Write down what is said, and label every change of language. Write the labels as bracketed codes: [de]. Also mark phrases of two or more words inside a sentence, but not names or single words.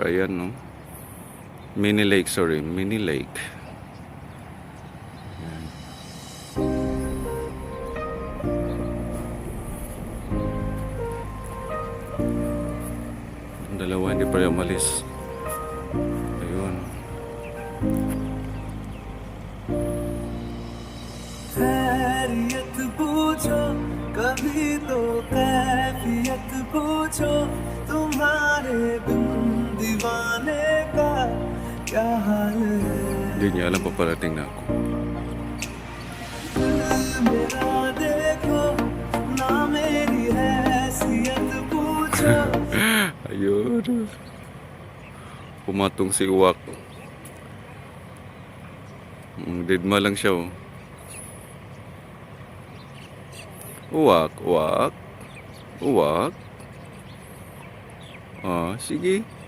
[tl] Ayan, no? [en] Mini lake, sorry. Mini lake. [tl] Ayan. Ang dalawa hindi pa rin umalis. Ayun. [hi] कभी तो कैफियत पूछो तुम्हारे बिन दीवाने का क्या हाल है. [tl] Hindi niya alam pa parating na ako. [hi] मेरा देखो ना मेरी हैसियत पूछो. [tl] Ayun. Pumatong si uwak. Didma lang siya, oh. Uwak, uwak. Uwak. Ah, sige.